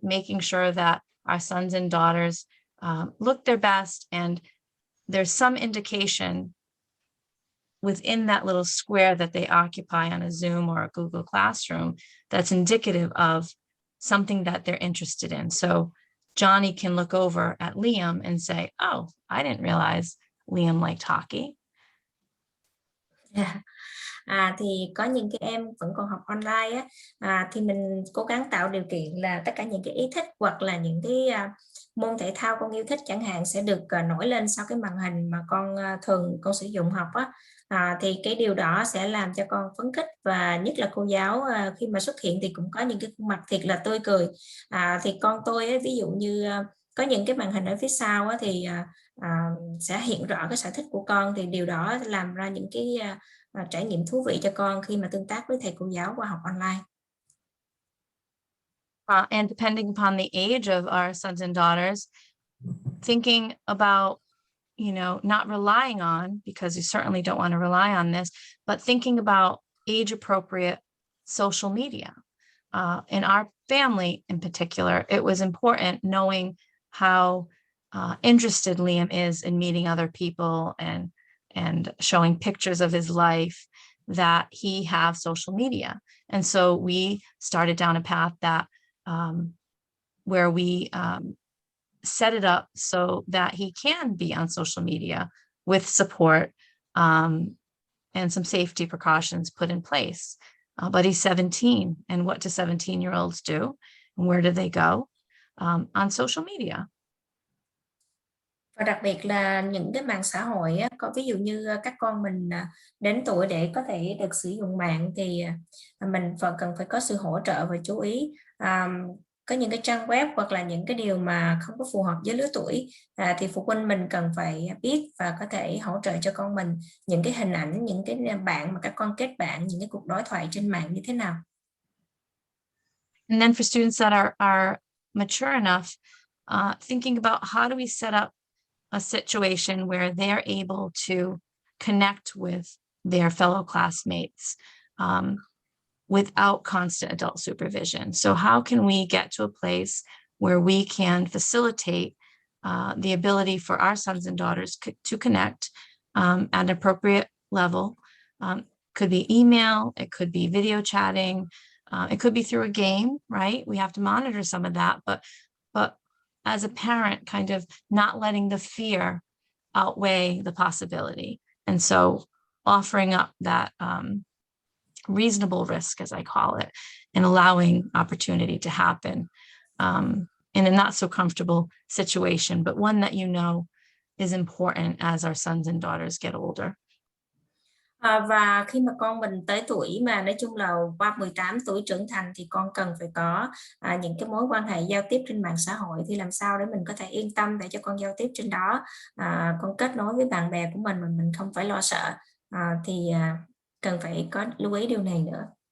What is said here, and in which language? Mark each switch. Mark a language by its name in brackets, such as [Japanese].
[English] Making sure that our sons and daughters look their best, and there's some indication within that little square that they occupy on a Zoom or a Google Classroom that's indicative of something that they're interested in. So Johnny can look over at Liam and say, oh, I didn't realize Liam liked hockey. Yeah. [Vietnamese] Thì có những cái em vẫn còn học online thì mình cố gắng tạo điều kiện là tất cả những cái ý thích hoặc là những cái môn thể thao con yêu thích chẳng hạn sẽ được nổi lên sau cái màn hình mà con thường con sử dụng học thì cái điều đó sẽ làm cho con phấn khích, và nhất là cô giáo khi mà xuất hiện thì cũng có những cái khuôn mặt thiệt là tươi cười. Thì con tôi ví dụ như có những cái màn hình ở phía sau thì sẽ hiện rõ cái sở thích của con, thì điều đó làm ra những cái trải nghiệm thú vị cho con khi mà tương tác với thầy cô giáo qua học online. [English] And depending upon the age of our sons and daughters, thinking about, not relying on, because you certainly don't want to rely on this, but thinking about age appropriate social media. In our family in particular, it was important knowing how interested Liam is in meeting other people and showing pictures of his life, that he have social media. And so we started down a path that where we set it up so that he can be on social media with support and some safety precautions put in place. But he's 17, and what do 17-year-olds do? And where do they go? On social media. [Vietnamese] Và đặc biệt là những cái mạng xã hội có ví dụ như các con mình đến tuổi để có thể được sử dụng mạng thì mình cần phải có sự hỗ trợ và chú ý. Có những cái trang web hoặc là những cái điều mà không có phù hợp với lứa tuổi thì phụ huynh mình cần phải biết và có thể hỗ trợ cho con mình những cái hình ảnh, những cái bạn mà các con kết bạn, những cái cuộc đối thoại trên mạng như thế nào. [English] And then for students that are mature enough, thinking about how do we set up a situation where they're able to connect with their fellow classmates without constant adult supervision. So how can we get to a place where we can facilitate the ability for our sons and daughters to connect at an appropriate level? Could be email, it could be video chatting, it could be through a game, right? We have to monitor some of that, but as a parent, kind of not letting the fear outweigh the possibility. And so offering up that reasonable risk, as I call it, and allowing opportunity to happen in a not so comfortable situation, but one that is important as our sons and daughters get older. [Vietnamese] Và khi mà con mình tới tuổi mà nói chung là qua 18 tuổi trưởng thành thì con cần phải có những cái mối quan hệ giao tiếp trên mạng xã hội, thì làm sao để mình có thể yên tâm để cho con giao tiếp trên đó, con kết nối với bạn bè của mình mà mình không phải lo sợ, thì cần phải có lưu ý điều này nữa.